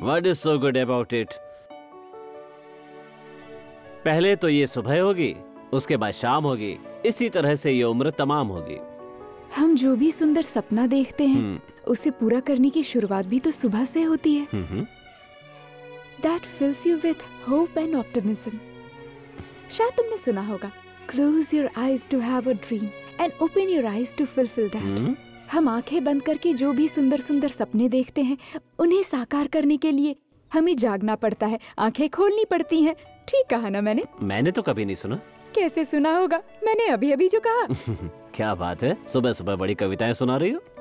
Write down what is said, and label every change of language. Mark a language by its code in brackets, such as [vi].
[en] What is so good about it? [hi] पहले तो ये सुबह होगी, उसके बाद शाम होगी, इसी तरह से ये उम्र तमाम होगी। हम जो भी सुंदर सपना देखते हैं उसे पूरा करने की शुरुआत भी तो सुबह से होती है। [en] That fills you with hope and optimism. [hi] शायद तुमने सुना होगा, [en] Close your eyes to have a dream and open your eyes to fulfill that. [hi] हम आंखें बंद करके जो भी सुंदर सुंदर सपने देखते हैं उन्हें साकार करने के लिए हमें जागना पड़ता है, आंखें खोलनी पड़ती हैं। ठीक कहा ना मैंने? मैंने तो कभी नहीं सुना। कैसे सुना होगा, मैंने अभी अभी जो कहा। क्या बात है, सुबह सुबह बड़ी कविताएं सुना रही हो।